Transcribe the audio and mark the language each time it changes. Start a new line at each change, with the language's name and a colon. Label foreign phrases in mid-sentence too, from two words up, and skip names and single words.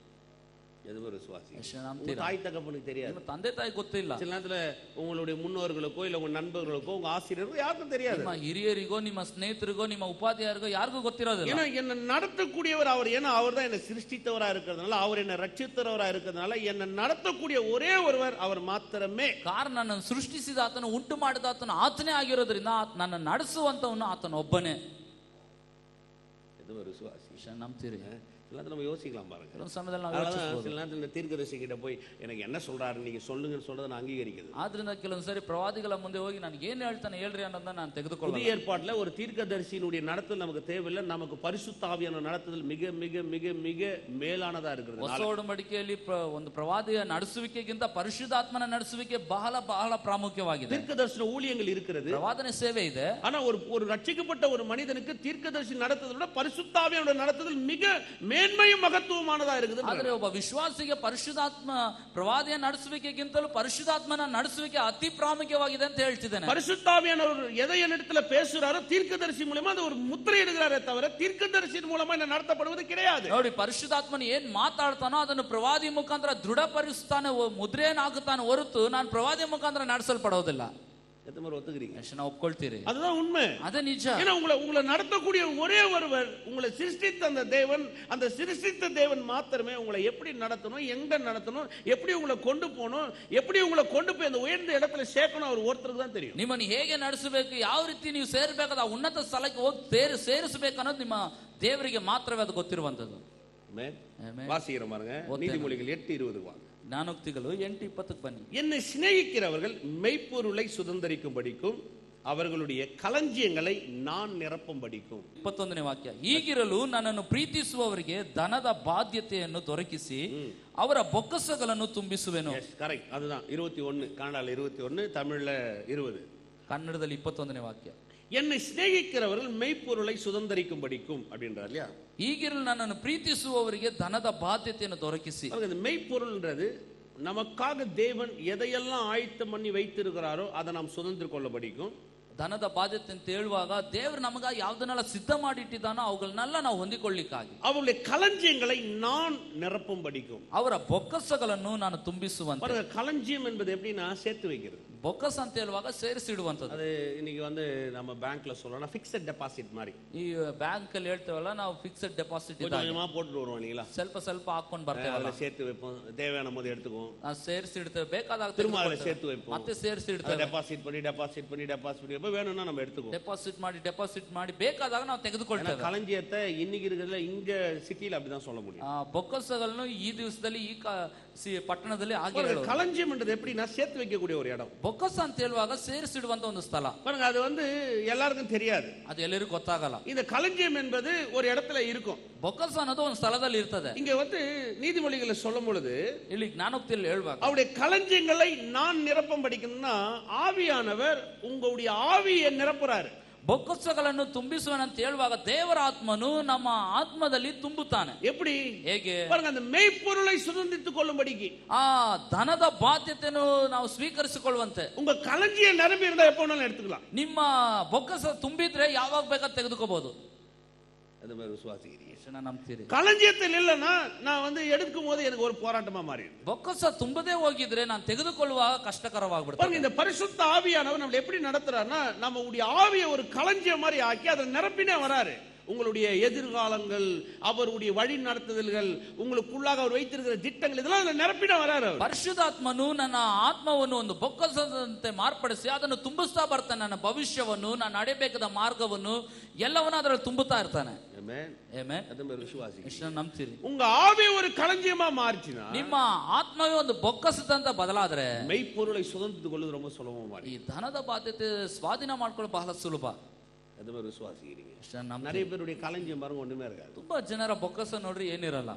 Tamil: தாய் தகப்பனுக்கு தெரியாது,
Kannada: ತಂದೆ ತಾಯಿ ಗೊತ್ತಿಲ್ಲ.
Tamil: சில நேரத்துல உங்களுடைய முன்னோர்களுக்கோ இல்ல உங்க நண்பர்களுக்கோ உங்க ஆசிரியருக்கோ யாருக்கும் தெரியாது.
Kannada: ನಿಮ್ಮ ಹಿರಿಯರಿಗೋ ನಿಮ್ಮ ಸ್ನೇಹಿತರಿಗೋ ನಿಮ್ಮ ಉಪಾಧ್ಯಾಯರಿಗೋ ಯಾರಿಗೂ ಗೊತ್ತಿರೋದಿಲ್ಲ.
Tamil: ஏன்னா என்ன நடத்தக்கூடியவர் அவர். ஏன்னா அவர் தான் என்ன சிருஷ்டித்தவரா இருக்கிறதுனால, அவர் என்ன ரட்சித்தவரா இருக்கிறதுனால என்ன நடத்தக்கூடிய ஒரே ஒருவர் அவர் மாத்திரமே.
Kannada: ಕಾರಣ ನನ್ನನ್ನು ಸೃಷ್ಟಿಸಿದ ಆತನು, ಉಂಟು ಮಾಡಿದ ಆತನು ಆತನೇ ಆಗಿರೋದ್ರಿಂದ ನನ್ನ ನಡೆಸುವಂತವನು ಆತನ ಒಬ್ಬನೇ. ಇದು ವಿಶ್ವಾಸ. ನಂಬ್ತೀರಿ?
Tamil: எல்லாத்தையும் நம்ம யோசிக்கலாம் பாருங்க.
Kannada: ಕೆಲವೊಂದು ಸಮಯದಲ್ಲಿ ನಾವು
Tamil: அதனால
Kannada: ಯೋಚಿಸಬಹುದು.
Tamil: சில நேரத்தில் இந்த தீர்க்கதரிசி கிட்ட போய் எனக்கு என்ன சொல்றாரு நீங்க சொல்லுங்கன்னு சொல்றதை நான் அங்கீகரிக்கிறது.
Kannada: ಆದ್ರಿಂದ ಕೆಲವೊಂದು ಸರಿ ಪ್ರವಾದಿಗಳ ಮುಂದೆ ಹೋಗಿ ನಾನು ಏನ್ ಹೇಳ್ತಾನೆ ಹೇಳ್ರಿ ಅನ್ನೋದನ್ನ ನಾನು ತೆಗೆದುಕೊಳ್ಳಲ್ಲ.
Tamil: புதிய ஏற்பாட்டுல ஒரு தீர்க்கதரிசியினுடைய நடத்துதல் நமக்கு தேவையில்லை. நமக்கு பரிசுத்த ஆவியான நடத்துதல் மிக மிக மிக மிக மேலானதா இருக்கிறது.
Kannada: ಹೊಸ ಒಡಂಬಡಿಕೆಯಲ್ಲಿ ಒಂದು ಪ್ರವಾದಿಯ ನಡೆಸುವಿಕೆಗಿಂತ ಪರಿಶುದ್ಧಾತ್ಮನ ನಡೆಸುವಿಕೆ ಬಹಳ ಬಹಳ ಪ್ರಾಮುಖ್ಯವಾಗಿದೆ.
Tamil: தீர்க்கதரிசன ஊழியங்கள் இருக்கிறது,
Kannada: ಪ್ರವಾದನೆ ಸೇವೆ ಇದೆ.
Tamil: ஆனா ஒரு ரட்சிக்கப்பட்ட ஒரு மனிதனுக்கு தீர்க்கதரிசி நடத்துதலை விட பரிசுத்த ஆவியானோட நடத்துதல் மிக மேன்மையும் மகத்துவமானதா இருக்குது.
Kannada: ಆದ್ರೆ ಒಬ್ಬ ವಿಶ್ವಾಸಿಗೆ ಪರಿಶುದ್ಧಾತ್ಮ ಪ್ರವಾದಿಯ ನಡೆಸುವಿಕೆಗಿಂತಲೂ ಪರಿಶುದ್ಧಾತ್ಮನ ನಡೆಸುವಿಕೆ ಅತಿ ಪ್ರಾಮುಖ್ಯವಾಗಿದೆ ಅಂತ ಹೇಳ್ತಿದ್ದೇನೆ.
Tamil: பரிசுத்த ஆவியானவர் எதை என்னிடத்துல பேசுறாரோ தீர்க்கதரிசி மூலமா அது ஒரு முத்திரை இடுகிறாரே தவிர தீர்க்கதரிசியின் மூலமா என்ன நடத்தப்படுவது கிடையாது.
Kannada: ನೋಡಿ, ಪರಿಶುದ್ಧಾತ್ಮನ ಏನ್ ಮಾತಾಡ್ತಾನೋ ಅದನ್ನು ಪ್ರವಾದಿ ಮುಖಾಂತರ ದೃಢಪಡಿಸ್ತಾನೆ, ಮುದ್ರೆಯನ್ನು ಹಾಕುತ್ತಾನೆ ಹೊರತು ನಾನು ಪ್ರವಾದಿ ಮುಖಾಂತರ ನಡೆಸಲ್ಪಡೋದಿಲ್ಲ.
Tamil: எத்தனை பேர் ஒத்துக்கிறீங்க?
Kannada: ಎಷ್ಟು ನಾವು ಒಪ್ಕೊಳ್ತೀರಿ?
Tamil: அதுதான் உண்மை,
Kannada: ಅದೇ ನಿಜ.
Tamil: ஏன்னா உங்களை நடத்தக்கூடிய ஒரே ஒருவர், உங்களை சிருஷ்டித்த அந்த தேவன், அந்த சிருஷ்டித்த தேவன் மாத்திரமே உங்களை எப்படி நடத்தணும், எங்க நடத்தணும், எப்படி உங்களை கொண்டு போகணும், எப்படி உங்களை கொண்டு போய் அந்த உயர்ந்த இடத்துல சேர்க்கணும், அவர் ஒருத்தருக்கு தான் தெரியும்.
Kannada: ನಿಮ್ಮನ್ನು ಹೇಗೆ ನಡೆಸಬೇಕು, ಯಾವ ರೀತಿ ನೀವು ಸೇರ್ಬೇಕಾದ ಉನ್ನತ ಸ್ಥಳಕ್ಕೆ ಹೋಗಿ ಸೇರಿಸಬೇಕು ಅನ್ನೋದು ನಿಮ್ಮ ದೇವರಿಗೆ ಮಾತ್ರವೇ ಅದು ಗೊತ್ತಿರುವಂತದ್ದು.
Tamil: வாசிக்கிற பாருங்க, நீதிமொழிகள் 8:20 வாங்க.
Kannada: ಜ್ಞಾನೋಕ್ತಿಗಳು 8:20 ಬನ್ನಿ.
Tamil: என்னை சிநேகிக்கிறவர்கள் மெய்ப்பொருளை சுதந்தரிக்கும்படிக்கும் அவர்களுடைய களஞ்சியங்களை நான் நிரப்பும்படிக்கும்.
Kannada: 21ನೇ ವಾಕ್ಯ. ಹೀಗಿರಲು ನನ್ನನ್ನು ಪ್ರೀತಿಸುವವರಿಗೆ ಧನದ ಬಾಧ್ಯತೆಯನ್ನು ದೊರಕಿಸಿ ಅವರ ಬೊಕ್ಕಸಗಳನ್ನು ತುಂಬಿಸುವೆನು.
Tamil: கரெக்ட், அதுதான் 21. கன்னடால 21, தமிழ்ல 20.
Kannada: ಕನ್ನಡದಲ್ಲಿ 21ನೇ ವಾಕ್ಯ.
Tamil: என்னை சிநேகிக்கிறவர்கள் மெய்ப்பொருளை சுதந்தரிக்கும்படிக்கும் அப்படின்றார் இல்லையா?
Kannada: ಹೀಗಿರಲು ನನ್ನನ್ನು ಪ್ರೀತಿಸುವವರಿಗೆ ಧನದ ಬಾಧ್ಯತೆಯನ್ನು ದೊರಕಿಸಿ.
Tamil: இந்த மெய்ப்பொருள்ன்றது நமக்காக தேவன் எதையெல்லாம் ஆயத்தம் பண்ணி வைத்திருக்கிறாரோ அதை நாம் சுதந்திர கொள்ளபடிக்கும்.
Kannada: ಧನದ ಬಾಧ್ಯತೆ ಅಂತ ಹೇಳುವಾಗ ದೇವರು ನಮಗ ಯಾವ್ದನ್ನೆಲ್ಲ ಸಿದ್ಧ ಮಾಡಿ ಇಟ್ಟಿದ್ದಾನೋ ಅವುಗಳನ್ನೆಲ್ಲ ನಾವು ಹೊಂದಿಕೊಳ್ಳಿಕ್ಕಾಗಿ
Tamil: அவருடைய களஞ்சியங்களை நான் நிரப்பும்படிக்கும்.
Kannada: ಅವರ ಬೊಕ್ಕಸಗಳನ್ನು ನಾನು ತುಂಬಿಸುವಂತೆ.
Tamil: களஞ்சியம் என்பது எப்படின்னா சேர்த்து வைக்கிறது.
Kannada: ಬೊಕ್ಕಸ ಅಂತ ಹೇಳುವಾಗ ಸೇರಿಸಿಡುವಂತದ್ದು.
Tamil: அது இன்னைக்கு நம்ம பேங்க்ல சொல்லலாம்
English: fixed deposit
Tamil: மாதிரி.
Kannada: ಈ ಬ್ಯಾಂಕ್ ಅಲ್ಲಿ ಹೇಳ್ತೇವಲ್ಲ ನಾವು
English: fixed deposit
Tamil: கொஞ்சமா போட்டு வருவோம் இல்லீங்களா?
Kannada: ಸ್ವಲ್ಪ ಸ್ವಲ್ಪ ಹಾಕೊಂಡು ಬರ್ತೇವೆ, ಅದನ್ನ ಸೇರ್ತು
Tamil: வைப்போம், தேவையான போது எடுத்துக்குவோம்,
Kannada: ಸೇರಿಸಿ ಇಡ್ತೇವೆ, ಬೇಕಾದಾಗ
Tamil: திரும்ப
Kannada: ಅದನ್ನ ಸೇರ್ತು
Tamil: வைப்போம்,
Kannada: ಮತ್ತೆ ಸೇರಿಸಿ ಇಡ್ತೇವೆ,
Tamil: ಡೆಪಾಸಿಟ್ பண்ணி வேணும்னா நம்ம எடுத்துக்குவோம்,
Kannada: ಡೆಪಾಸಿಟ್ ಮಾಡಿ ಬೇಕಾದಾಗ ನಾವು ತೆಗೆದುಕೊಳ್ತೇವೆ.
Tamil: களஞ்சியத்தை இன்னைக்கு இருக்கிறதுல இங்க சிட்டில அப்படிதான் சொல்ல முடியும்.
Kannada: ಬೊಕ್ಕಸಗಳನ್ನು ಈ ದಿವಸದಲ್ಲಿ ಈ ಪಟ್ಟಣದಲ್ಲಿ ಆಗಿರೋ
Tamil: களஞ்சியம் என்றது எப்படின்னா சேர்த்து வைக்கக்கூடிய ஒரு இடம்.
Kannada: ಬೊಕ್ಕಸ ಅಂತ ಹೇಳುವಾಗ ಸೇರಿಸಿಡುವಂತ ಒಂದು ಸ್ಥಳ.
Tamil: பாருங்க, அது எல்லாருக்கும் தெரியாது,
Kannada: ಅದು ಎಲ್ಲರಿಗೂ ಗೊತ್ತಾಗಲ್ಲ.
Tamil: இந்த களஞ்சியம் என்பது ஒரு இடத்துல இருக்கும்.
Kannada: ಬೊಕ್ಕಸ ಅನ್ನೋದು ಒಂದು ಸ್ಥಳದಲ್ಲಿ ಇರ್ತದೆ.
Tamil: இங்க நீதிமொழிகளை சொல்லும் பொழுது
Kannada: ಇಲ್ಲಿ ಜ್ಞಾನೋಕ್ತಿಯಲ್ಲಿ ಹೇಳುವಾಗ
Tamil: அவருடைய களஞ்சியங்களை நான் நிரப்பம் படிக்கணும்னா ஆவியானவர் உங்களுடைய ஆவியை நிரப்புறாரு.
Kannada: ಬೊಕ್ಕಸಗಳನ್ನು ತುಂಬಿಸುವನಂತ ಹೇಳುವಾಗ ದೇವರ ಆತ್ಮನು ನಮ್ಮ ಆತ್ಮದಲ್ಲಿ ತುಂಬುತ್ತಾನೆ.
Tamil: எப்படி?
Kannada: ಹೇಗೆ?
Tamil: பாருங்க, அந்த மெய்ப்பொருளை சுதந்திரித்துக் கொள்ளும்படிக்கு
Kannada: ಆ ಧನದ ಬಾಧ್ಯತೆಯನ್ನು ನಾವು ಸ್ವೀಕರಿಸಿಕೊಳ್ಳುವಂತೆ.
Tamil: உங்க களஞ்சியம் நிரம்பಿ இருந்தா எப்ப வேணாலும் எடுத்துக்கலாம்.
Kannada: ನಿಮ್ಮ ಬೊಕ್ಕಸ ತುಂಬಿದ್ರೆ ಯಾವಾಗ ಬೇಕಾದ ತೆಗೆದುಕೋಬಹುದು.
Tamil: அது மாதிரி விசுவாசிக்கிறீங்க,
Kannada: ನಂಬ್ತೀರಿ?
Tamil: களஞ்சியத்தில் இல்லைன்னா நான் எடுக்கும் போது எனக்கு ஒரு போராட்டமா மாறி.
Kannada: ಬೊಕ್ಕಸ ತುಂಬದೇ ಹೋಗಿದ್ರೆ ನಾನು ತೆಗೆದುಕೊಳ್ಳುವಾಗ ಕಷ್ಟಕರವಾಗ್ಬಿಡ್ತದೆ.
Tamil: இந்த பரிசுத்த ஆவியானவர் நம்மள எப்படி நடத்துறாருன்னா நம்மளுடைய ஆவியை ஒரு களஞ்சியம் மாதிரி ஆக்கி அதை நிரப்பினே வராரு. உங்களுடைய எதிர்காலங்கள், அவருடைய வழி நடத்துதல்கள், உங்களுக்குள்ளாக அவர் வைத்திருக்கிற திட்டங்கள், இதெல்லாம் நிரப்பின வராரு.
Kannada: ಪರಿಶುದ್ಧಾತ್ಮನು ನನ್ನ ಆತ್ಮವನ್ನು ಒಂದು ಬೊಕ್ಕಸದಂತೆ ಮಾರ್ಪಡಿಸಿ ಅದನ್ನು ತುಂಬಿಸ್ತಾ ಬರ್ತಾನೆ. ನನ್ನ ಭವಿಷ್ಯವನ್ನು, ನಾನು ನಡೆಯಬೇಕಾದ ಮಾರ್ಗವನ್ನು ಎಲ್ಲವನ್ನೂ ಅದರಲ್ಲಿ ತುಂಬುತ್ತಾ ಇರ್ತಾನೆ. ನಂಬ್ತೀರಿ?
Tamil: உங்க ஆவி ஒரு களஞ்சியமா மாறிச்சுனா,
Kannada: ನಿಮ್ಮ ಆತ್ಮವೇ ಒಂದು ಬೊಕ್ಕಸದಂತ ಬದಲಾದ್ರೆ
Tamil: மெய்ப்பொருளை சுதந்திரித்துக் கொள்வது ரொம்ப சுலபமா.
Kannada: ಈ ಧನದ ಬಾಧ್ಯತೆ ಸ್ವಾಧೀನ ಮಾಡ್ಕೊಳ್ಳೋದು ಬಹಳ ಸುಲಭ.
Tamil: அது மாதிரி விசுவாசிக்கிறீங்க. நிறைய பேருடைய களஞ்சியம் பாருங்க ஒண்ணுமே இருக்காது.
Kannada: ತುಂಬಾ ಜನರ ಬೊಕ್ಕಸ ನೋಡ್ರಿ ಏನಿರಲ್ಲ.